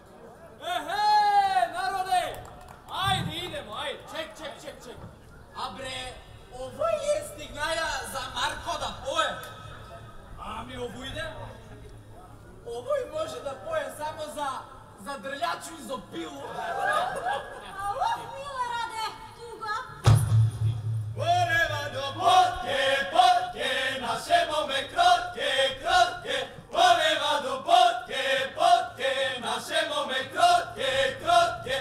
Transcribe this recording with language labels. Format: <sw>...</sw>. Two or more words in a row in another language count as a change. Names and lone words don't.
<sr>Народе! Ајде, идемо, ајде. Чек. А бре, овој е стигнаја за Марко да пое. Ами овојде? Овој може да пое само за дрљачу и за пилу. Ало, Милораде, туга? Порева до потке, наше моме кротке. Порева до потке, наше моме кротке.</sr>